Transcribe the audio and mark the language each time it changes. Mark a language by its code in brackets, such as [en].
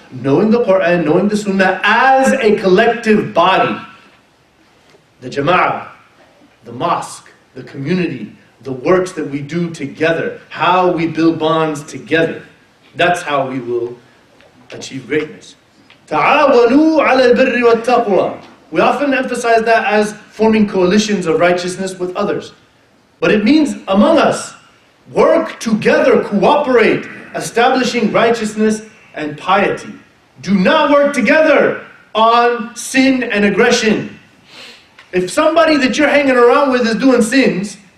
[en] Knowing the Quran, knowing the Sunnah as a collective body. The Jama'ah, the mosque, the community, the works that we do together, how we build bonds together. That's how we will achieve greatness. [ar] تعاونوا على البر والتقوى. [en] We often emphasize that as forming coalitions of righteousness with others. But it means among us, work together, cooperate, establishing righteousness and piety. Do not work together on sin and aggression. If somebody that you're hanging around with is doing sins,